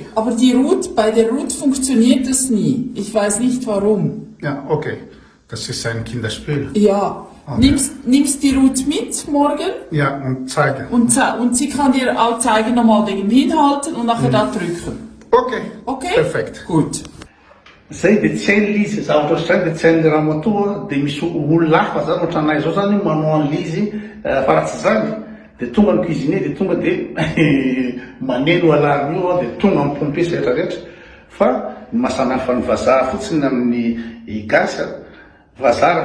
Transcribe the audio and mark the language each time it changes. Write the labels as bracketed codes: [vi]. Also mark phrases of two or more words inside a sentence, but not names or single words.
[de] Aber bei der Route funktioniert das nie. Ich weiß nicht warum. Ja, okay. Das ist ein Kinderspiel. Ja. Okay. Nimmst die Route mit morgen Ja, und zeigen. und sie kann dir auch zeigen, nochmal wegen hinhalten und nachher da drücken. Okay. Okay? Perfect. Gut. [mg] Zay de tsy hainy lizy zavatra zay de tsy hainle raha matoa de misy olona hafa zany ohatra anay zao zany manao an'lizy fa raha tsy zany de tonga ny cuisinier de tonga de maneno alarme io de tonga ny pompier sy rehetrarehetra fa ny masana fa ny vazaha fotsiny amin'ny gasy vazaha